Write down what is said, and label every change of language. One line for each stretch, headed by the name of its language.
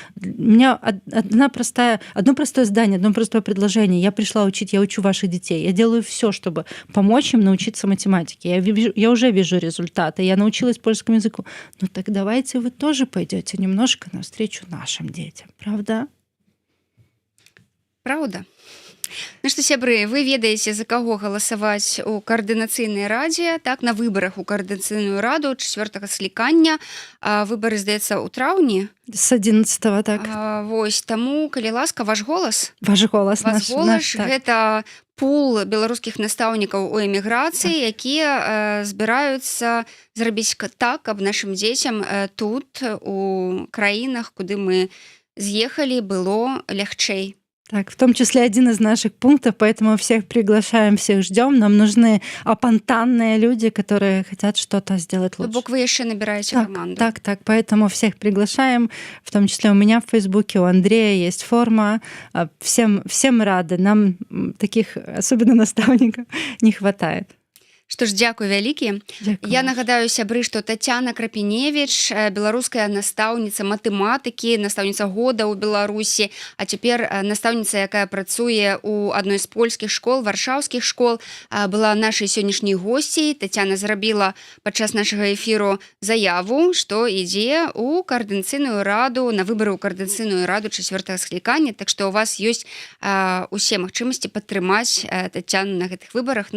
Russian: У меня одно простое задание, одно простое предложение. Я пришла учить, я учу ваших детей. Я делаю все, чтобы помочь им научиться математике. Я уже вижу результаты. Я научилась польскому языку. Ну так давайте вы тоже пойдете немножко навстречу нашим детям. Правда? Правда.
Belarusian: Ну што, сябры, вы ведаеце, за каго галасаваць у каардынацыйнай радзе, так, на выбарах у каардынацыйную раду 4-го склікання. Выбары, здаецца, у траўні.
Russian: С 11-го, так.
Belarusian: Таму, калі ласка, ваш голас. Ваш голас, наш, так. Гэта пул беларускіх настаўнікаў у эміграцыі, якія збіраюцца зрабіць так, каб нашым дзецям тут, у краінах, куды мы з'ехалі, было лягчэй.
Russian: Так, в том числе один из наших пунктов, поэтому всех приглашаем, всех ждем. Нам нужны апантанные люди, которые хотят что-то сделать
Belarusian: То
Russian: лучше.
Belarusian: бок вы яшчэ набіраеце Так, каманду.
Russian: так, поэтому всех приглашаем, в том числе у меня в Фейсбуке, у Андрея есть форма. Всем рады. Нам таких, особенно наставников, не хватает.
Belarusian: Што ж, дзякуй вялікі. Дзякуй. Я нагадаю, сябры, што Тацяна Крапіневіч, беларуская настаўніца матэматыкі, настаўніца года ў Беларусі, а цяпер настаўніца, якая працуе ў адной з польскіх школ, варшаўскіх школ, была нашай сённяшняй госцей. Тацяна зрабіла падчас нашага эфіру заяву, што ідзе ў каардынацыйную раду, на выбары ў каардынацыйную раду 4-го склікання, так што у вас ёсць усе магчымасці падтрымаць Тацяну на гэтых выбарах.